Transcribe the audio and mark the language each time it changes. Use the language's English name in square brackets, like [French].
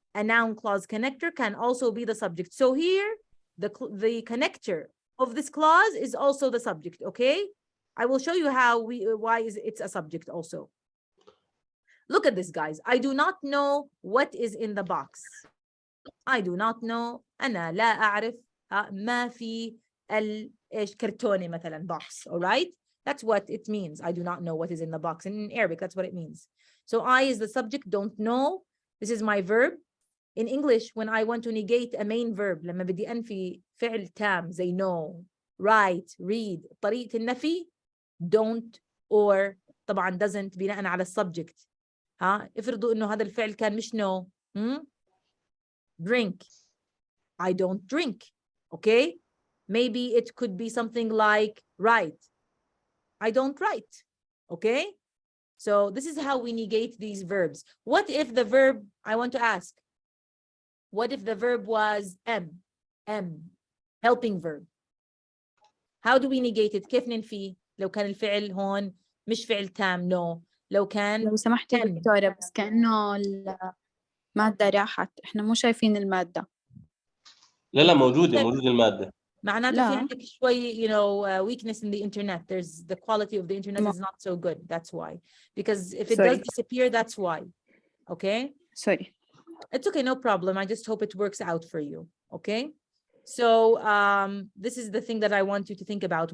[English] A noun clause connector can also be the subject. So here, the connector of this clause is also the subject, okay? I will show you why it's a subject also. Look at this, guys. I do not know what is in the box. I do not know. [Arabic] أنا لا أعرف ما في الكرتونة مثلا box. [English] All right? That's what it means. I do not know what is in the box. In Arabic, that's what it means. So I is the subject, don't know. This is my verb. In English, when I want to negate a main verb, [Arabic] لما بدي أنفي فعل تام زي [English] know, write, read, [Arabic] طريقة النفي [English] don't or طبعا doesn't [Arabic] بناء على السبجكت. افرضوا إنه هذا الفعل كان مش know. [English] Drink. I don't drink. Okay? Maybe it could be something like write. I don't write. Okay? So this is how we negate these verbs. What if the verb, I want to ask, what if the verb was M, helping verb? How do we negate it? [Arabic] كيف ننفي؟ لو كان الفعل هون مش فعل تام no. لو كان لو سمحتي دكتورة بس كأنه المادة راحت، احنا مو شايفين المادة. لا موجودة المادة. معناته في عندك شوي [English] weakness in the internet. There's the quality of the internet is not so good. That's why. Because if it does disappear, that's why. Okay? Sorry. It's okay, no problem. I just hope it works out for you. Okay? So this is the thing that I want you to think about.